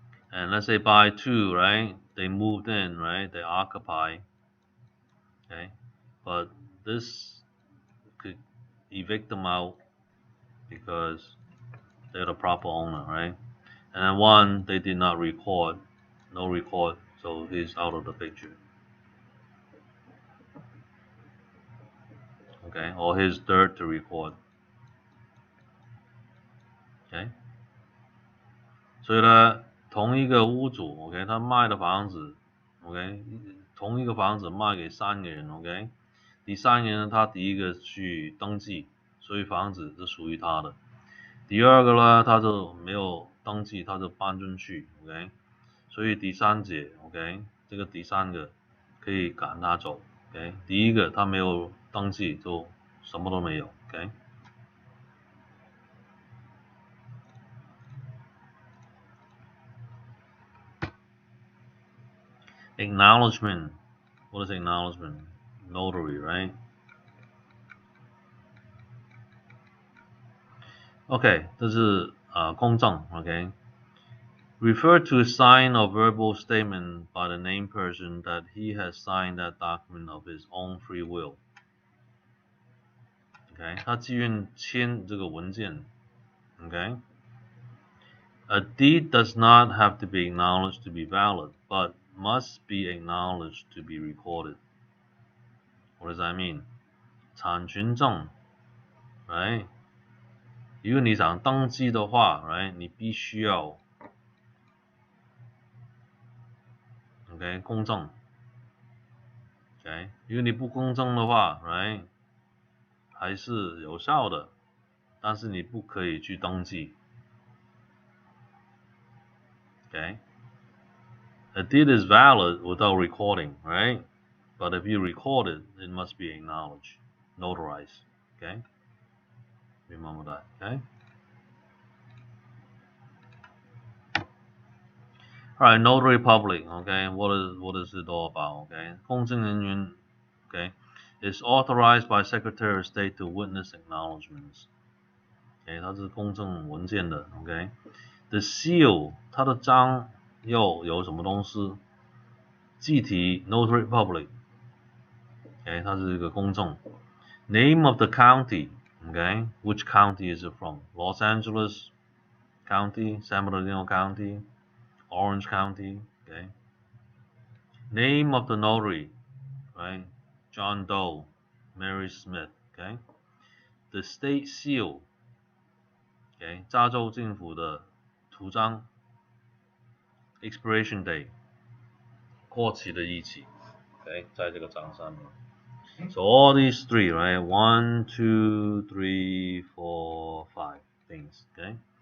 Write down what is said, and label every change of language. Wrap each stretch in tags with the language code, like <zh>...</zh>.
<en>and let's say buyer 2 right they moved in right they occupy okay but this could evict them out because they're the proper owner, right? And then 1, they did not record, no record, so he's out of the picture. Okay, or his dirt to record.</en> <zh>Okay， 所以呢，同一个屋主 ，OK， 他卖的房子 ，OK， 同一个房子卖给3个人 ，OK， 第3个人他第一个去登记，所以房子是属于他的。第二个呢，他就没有登记，他就搬进去 ，OK， 所以第三者 ，OK， 这个第三个可以赶他走 ，OK， 第一个他没有登记就什么都没有 ，OK。</zh> <en>Acknowledgement, what is acknowledgement? Notary, right? OK，</en> <zh>这是公证</zh> <en>，OK。Refer to a sign or verbal statement by the named person that he has signed that document of his own free will.</en> <zh>OK， 他自愿签这个文件 ，OK。</zh> <en>A deed does not have to be acknowledged to be valid, but must be acknowledged to be recorded. What does that mean?</en> <zh>产权证</zh> <en>，right？</en> <zh>如果你想登记的话 ，right？ 你必须要 ，OK， 公证 ，OK。如果你不公证的话 ，right？ 还是有效的，但是你不可以去登记 ，OK。</zh> <en>A deed is valid without recording, right? But if you record it, it must be acknowledged, notarized, okay? Remember that, okay? Alright, notary public, okay? What is it all about, okay?</en> <zh>公证人员</zh> <en>okay, is authorized by Secretary of State to witness acknowledgements.</en> <zh>Okay, 它是公证文件的 okay?</zh> <en>The seal,</en> <zh>它的章又有什么东西？记体</zh> <en>notary public, okay?</en> <zh>它是一个公证。</zh> <en>Name of the county, okay? Which county is it from? Los Angeles, County, San Bernardino County, Orange County, okay? Name of the notary, right? John Doe, Mary Smith, okay? The state seal, okay?</en> <zh>加州政府的图章</zh> <en>expiration date</en> <zh>过期的日期 ，okay？在这个章上面。</zh> <en>So all these three, right? 1, 2, 3, 4, 5 things, okay?</en>